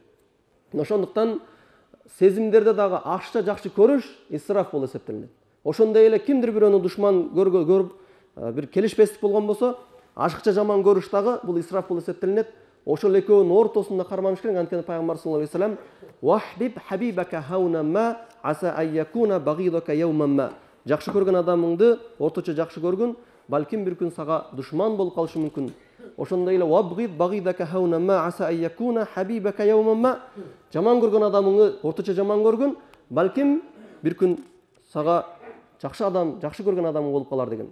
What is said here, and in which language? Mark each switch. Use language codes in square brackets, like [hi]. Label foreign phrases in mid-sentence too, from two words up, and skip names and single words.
[ky] Ошондуктан сезимдерде дагы ашыкча жакшы көрүш исраф болуп эсептелинет. Ошондой эле кимдир бирөөнү душман көрүп бир келишпестик болгон болсо, ашыкча жаман көрүш дагы бул исраф болуп эсептелинет. ошол экөөнүн ортосунда карманыш керек. Анткени пайгамбар [ar] صلى الله عليه وسلم وأحبب حبيبك هونا ما عسى أن يكون بغيضك يوما ما. [ky] Жакшы көргөн адамыңды орточо жакшы көргүн, балким бир күн сага душман болуп калышы мүмкүн. Ошондой эле [ar] وأبغض بغيضك هونا ما عسى أن يكون حبيبك يوما ما. [ky] Жаман көргөн адамыңды орточо жаман көргүн, балким бир күн сага жакшы адам, жакшы көргөн адамың болуп калар деген.